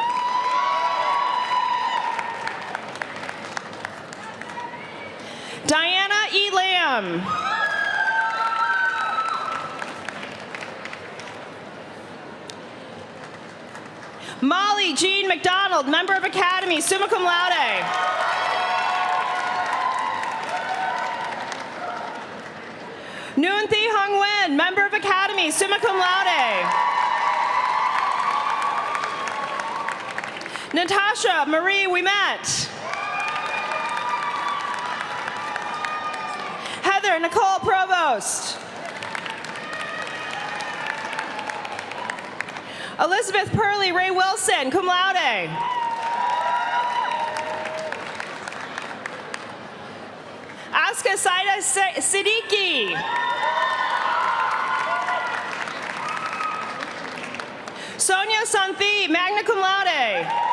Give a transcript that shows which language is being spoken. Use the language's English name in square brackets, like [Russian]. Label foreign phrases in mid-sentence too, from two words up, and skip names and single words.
[English] Diana E. Lamb. Molly Jean McDonald, member of Academy, [Latin] summa cum laude. [English] Nguyen Thi Hung Nguyen, member of Academy, [Latin] summa cum laude. [English] Natasha Marie Ouimet. Heather Nicole Provost. Elizabeth Purley Ray Wilson, [Latin] cum laude. [English] Aska Saida Siddiqui. Sonia Santhi, [Latin] magna cum laude.